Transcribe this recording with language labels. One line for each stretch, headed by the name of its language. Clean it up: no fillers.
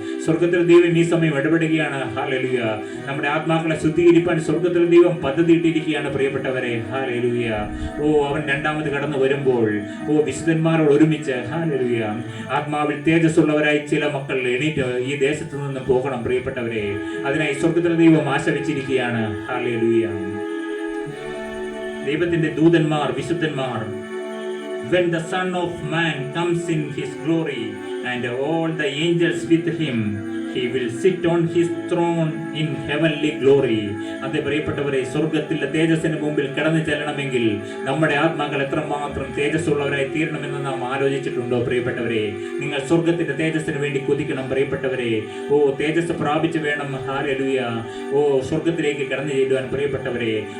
Malayalam: സ്വർഗത്തിലെ ദൈവം ഈ സമയം ഇടപെടുകയാണ്. ഹല്ലേലൂയ. നമ്മുടെ ആത്മാക്കളെ ശുദ്ധീകരിപ്പാൻ സ്വർഗത്തിലെ ദൈവം പദ്ധതി ഇട്ടിരിക്കുകയാണ് പ്രിയപ്പെട്ടവരെ. ഹല്ലേലൂയ. അവൻ രണ്ടാമത് കടന്നു വരുമ്പോൾ വിശുദ്ധന്മാരോട് ഒരുമിച്ച് ഹല്ലേലൂയ ആത്മാവിൽ തേജസ്സുള്ളവരായി ചില മക്കൾ എണീറ്റ് ഈ ദേശത്ത് ദേശത്ത് നിന്ന് പോകണം പ്രിയപ്പെട്ടവരെ. അതിനായി സ്വർഗ്ഗത്തിലെ ദൈവം ആശ വെച്ചിരിക്കുകയാണ്. ഹല്ലേലൂയ. ദൈവത്തിന്റെ ദൂതന്മാർ, വിശുദ്ധന്മാർ,
English: when the Son of Man comes in his glory and all the angels with him, he will sit on his throne in heavenly glory.
Malayalam: അതേ പ്രിയപ്പെട്ടവരെ, സ്വർഗത്തിലെ തേജസ്സിന് മുമ്പിൽ കടന്നു ചെല്ലണമെങ്കിൽ നമ്മുടെ ആത്മാക്കൾ എത്രമാത്രം തേജസ്സുള്ളവരായി തീരണമെന്ന് നാം ആലോചിച്ചിട്ടുണ്ടോ പ്രിയപ്പെട്ടവരെ? നിങ്ങൾ സ്വർഗത്തിന്റെ തേജസ്സിന് വേണ്ടി കൊതിക്കണം പ്രിയപ്പെട്ടവരെ. ഓ, തേജസ് പ്രാപിച്ചു വേണം ഹല്ലേലൂയ സ്വർഗത്തിലേക്ക് കടന്നു ചെല്ലുവാൻ പ്രിയപ്പെട്ടവരെ.